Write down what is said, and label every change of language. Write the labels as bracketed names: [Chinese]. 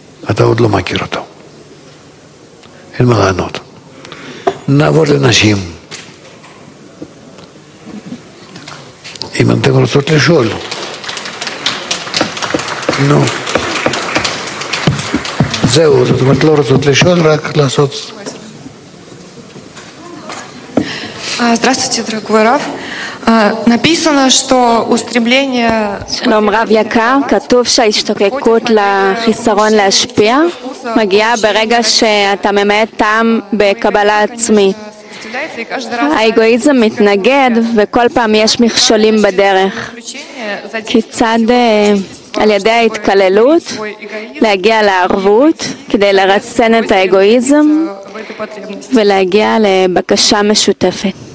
[Hebrew] אתה עוד לא מכיר אותו. אין מה לענות. נעבור לנשים. אם אתם רוצות לשאול. נו. זהו, זאת אומרת, לא רוצות לשאול, רק לעשות... [Russian] Здравствуйте, дорогой Рав. Написано, что устремление... [Hebrew] Шалом, Рав Яка, כתוב שההשתוקקות לחיסרון להשפיע מגיעה ברגע שאתה ממעט טעם בקבלה עצמי. האגואיזם מתנגד וכל פעם יש מכשולים בדרך. כיצד על ידי ההתקללות להגיע לערבות כדי לרסן את האגואיזם ולהגיע לבקשה משותפת?